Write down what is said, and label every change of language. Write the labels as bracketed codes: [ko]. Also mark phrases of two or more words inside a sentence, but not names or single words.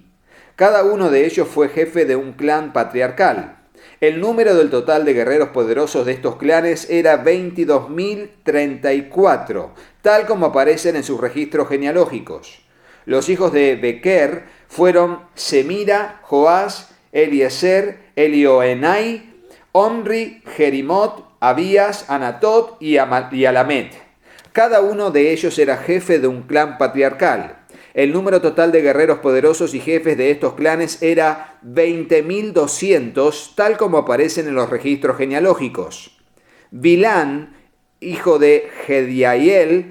[es] Cada uno de ellos fue jefe de un clan patriarcal. El número del total de guerreros poderosos de estos clanes era 22.034, tal como aparecen en sus registros genealógicos. Los hijos de Bequer fueron Semira, Joás, Eliezer, Elioenai, Omri, Jerimot, Abías, Anatot y Alamet. Cada uno de ellos era jefe de un clan patriarcal. El número total de guerreros poderosos y jefes de estos clanes era 20.200, tal como aparecen en los registros genealógicos. Bilán, hijo de Gediael.